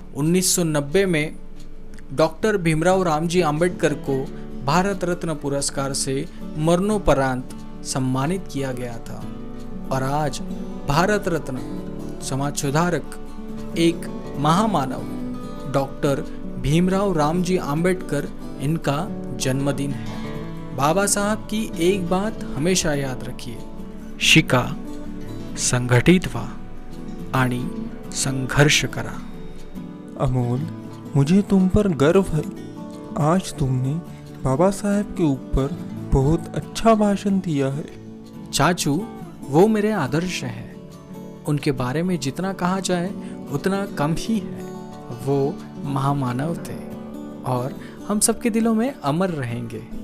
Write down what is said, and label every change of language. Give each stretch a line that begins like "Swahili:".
Hindi: 1990 में डॉक्टर भीमराव रामजी अंबेडकर को भारत रत्न पुरस्कार से मरणोपरांत सम्मानित किया गया था। और आज भारत रत्न समाज सुधारक, एक महामानव डॉक्टर भीमराव रामजी आंबेडकर इनका जन्मदिन है। बाबा साहब की एक बात हमेशा याद रखिए,
Marathi: शिका, संघटित व्हा आणि संघर्ष करा।
Hindi: अमोल, मुझे तुम पर गर्व है। आज तुमने बाबा साहब के ऊपर बहुत अच्छा भाषण दिया है। चाचू, वो मेरे आदर्श हैं। उनके बारे में जितना कहा जाए उतना कम ही है। वो महामानव थे और हम सबके दिलों में अमर रहेंगे।